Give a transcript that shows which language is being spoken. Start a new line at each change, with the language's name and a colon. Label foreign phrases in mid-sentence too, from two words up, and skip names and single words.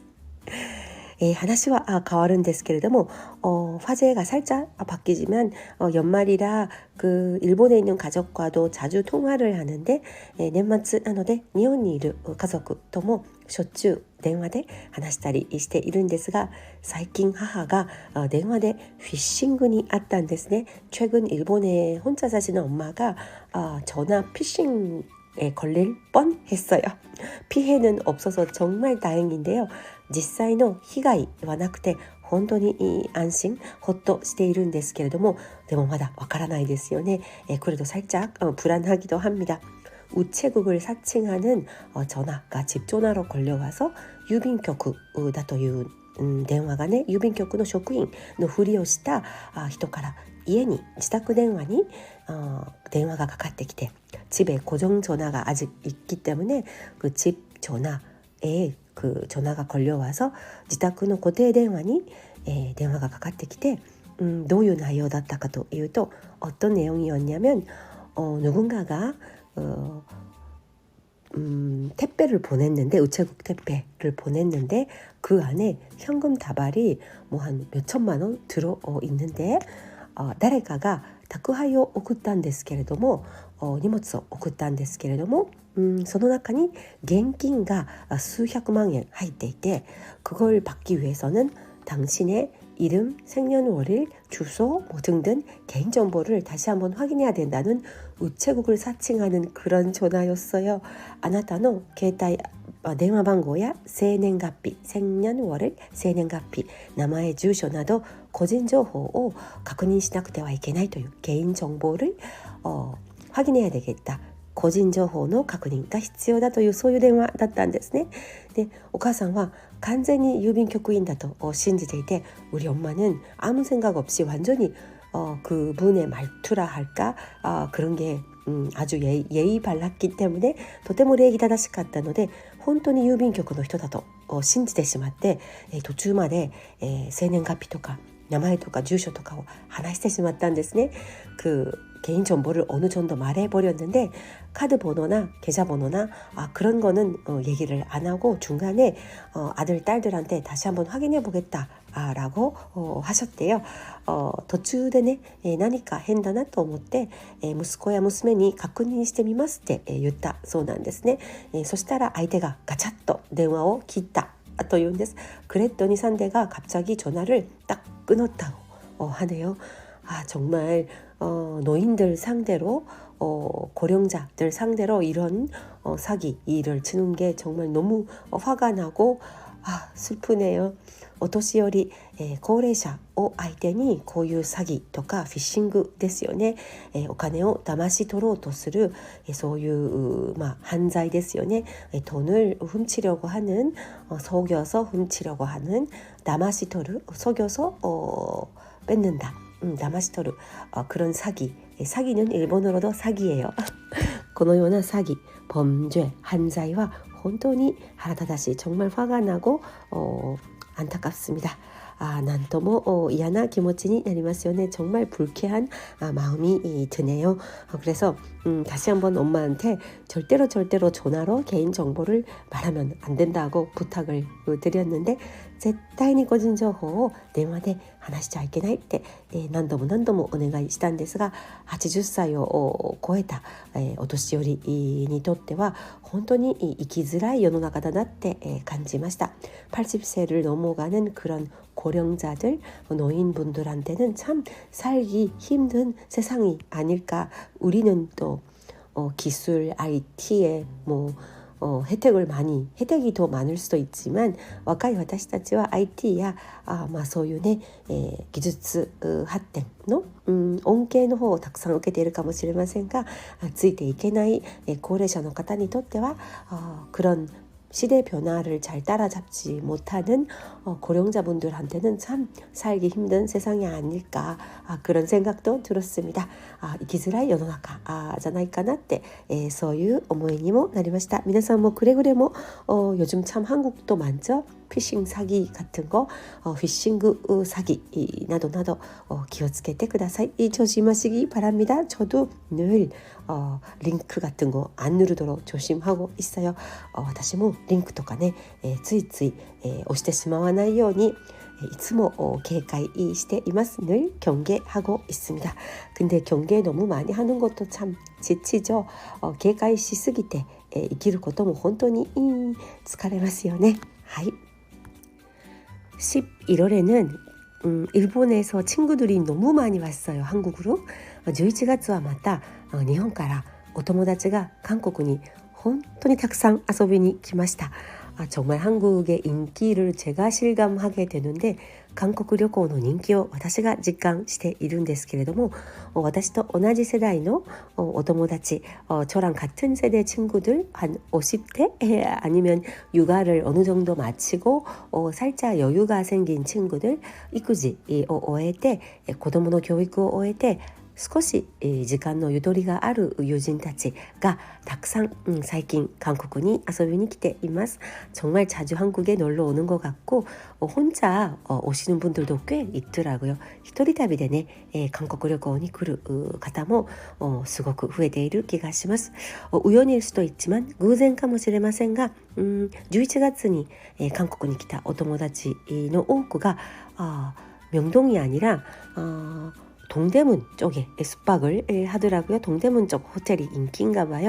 Japanese: 話は変わるんですけれども
Korean: 화제가 살짝 바뀌지만 연말이라 그 일본에 있는 가족과도 자주 통화를 하는데
Japanese: 年末なので日本にいる家族ともしょっちゅう電話で話したりしているんですが最近母が電話でフィッシングにあったんですね。
Korean: 최근 일본에 혼자 사시는 엄마가 전화 피싱에 걸릴 뻔했어요. 피해는 없어서 정말 다행인데요.
Japanese: 実際の被害はなくて本当に安心ほっとしているんですけれどもでもまだわからないですよね。
Korean: 그래도 살짝 불안하기도 합니다. 우체국을 사칭하는 전화가 집전화로 걸려와서
Japanese: 郵便局だという電話がね郵便局の職員のふりをした人から家に自宅電話に電話がかかってきて
Korean: 집에 고정 전화가 아직 있기 때문에 그 집 전화에 그 전화가 걸려와서
Japanese: 自宅の固定電話に電話がかかってきてどういう内容だったかというと
Korean: 어떤 내용이었냐면 누군가가 택배를 보냈는데 우체국 택배를 보냈는데 그 안에 현금 다발이 뭐 한 몇천만 원 들어 있는데 誰
Japanese: かが宅配を送ったんですけれども荷物を送ったんですけれどもその中に現金が数百万円入っていて
Korean: 그걸 받기 위해서는 당신의 이름, 생년월일, 주소 등등 개인정보를 다시 한번 확인해야 된다는 우체국을 사칭하는 그런 전화였어요.
Japanese: あなたの携帯電話番号や生年月日、생년월일、生年月日、名前、住所など個人情報を確認しなくてはいけないという
Korean: 개인정보를 확인해야 되겠다.
Japanese: 個人情報の確認が必要だというそういう電話だったんですね。で、お母さんは完全に郵便局員だと信じていて
Korean: 우리 엄마는 아무 생각 없이 완전히 그분의 말투라 할까 그런 게 아주 예의 발랐기 때문에
Japanese: とても礼儀正しかったので本当に郵便局の人だと信じてしまって途中まで生年月日とか名前とか住所とかを話してしまったんですね。
Korean: 그 개인 정보를 어느 정도 말해버렸는데 카드 번호나 계좌번호나 그런 거는 얘기를 안 하고 중간에 아들 딸들한테 다시 한번 확인해 보겠다 라고 하셨대요.
Japanese: 途中でね何か変だなと思って息子や娘に確認してみますって言ったそうなんですね。そしたら相手がガチャッと電話を切ったというんです。
Korean: 그랬더니 상대가 갑자기 전화를 딱 끊었다고 하네요. 정말 노인들 상대로 고령자들 상대로 이런 사기를 치는 게 정말 너무 화가 나고 슬프네요.
Japanese: お年寄り、高齢者を相手にこういう詐欺とかフィッシングですよね。お金を騙し取ろうとするそういう、犯罪ですよね。
Korean: 돈을 훔치려고 하는 속여서 훔치려고 하는 담아시토르 속여서 뺏는다. 담아시토르 그런 사기는 일본어로도 사기예요.
Japanese: このような詐欺、범죄、犯罪は本当に腹立たしい、
Korean: 정말 화가 나고 안타깝습니다.
Japanese: 난 とも嫌な気持ちになりますよね.
Korean: 정말 불쾌한 마음이 드네요. 그래서 다시 한번 엄마한테 절대로 전화로 개인정보를 말하면 안 된다고 부탁을 드렸는데
Japanese: 絶対に個人情報を電話で話しちゃいけないって何度もお願いしたんですが80歳を超えたお年寄りにとっては本当に生きづらい世の中だなって感じました。
Korean: 80세를 넘어가는 그런 고령자들, 노인분들한테는 참 살기 힘든 세상이 아닐까. 우리는 또 기술, IT에 혜택이 더 많을 수도 있지만
Japanese: 若い私たちは IT やそういうね、技術発展の、恩恵の方をたくさん受けているかもしれませんが、ついていけない、高齢者の方にとっては
Korean: 그런 시대 변화를 잘 따라잡지 못하는 고령자분들한테는 참 살기 힘든 세상이 아닐까 그런 생각도 들었습니다.
Japanese: 生きづらい世の中じゃないかなって、そういう思いにもなりました。皆さんもくれぐれも
Korean: 요즘 참 한국도 많죠. 피싱 사기 같은 거, 피싱 사기 나도
Japanese: 気をつけてください.
Korean: 조심하시기 바랍니다. 저도 늘 링크 같은 거 안 누르도록 조심하고 있어요.
Japanese: 私もリンクとかね、ついつい、押してしまわないようにいつも警戒しています.
Korean: 늘 경계하고 있습니다. 근데 경계 너무 많이 하는 것도 참 지치죠.
Japanese: 警戒しすぎて生きることも本当に疲れますよね. はい.
Korean: 11월에는 일본에서 친구들이 너무 많이 왔어요. 한국으로.
Japanese: 11月はまた日本からお友達が韓国に本当にたくさん遊びに来ました.
Korean: 정말 한국의 인기를 제가 실감하게 되는데
Japanese: 韓国旅行の人気を私が実感しているんですけれども私と同じ世代のお友達
Korean: 저랑 같은 세대 친구들 한 50대 아니면 육아를 어느 정도 마치고 살짝 여유가 생긴 친구들
Japanese: 育児を終えて子供の教育を終えて少し時間のゆとりがある友人たちがたくさん最近韓国に遊びに来ています.
Korean: 정말 자주 한국에 놀러 오는 것 같고 혼자 오시는 분들도 꽤 있더라고요.
Japanese: 一人旅でね、韓国旅行に来る方もすごく増えている気がします.
Korean: 우연일 수도 있지만
Japanese: 偶然かもしれませんが11月に韓国に来たお友達の多くが
Korean: 명동이 아니라 동대문 쪽에 숙박을 하더라고요. 동대문 쪽 호텔이 인기인가 봐요.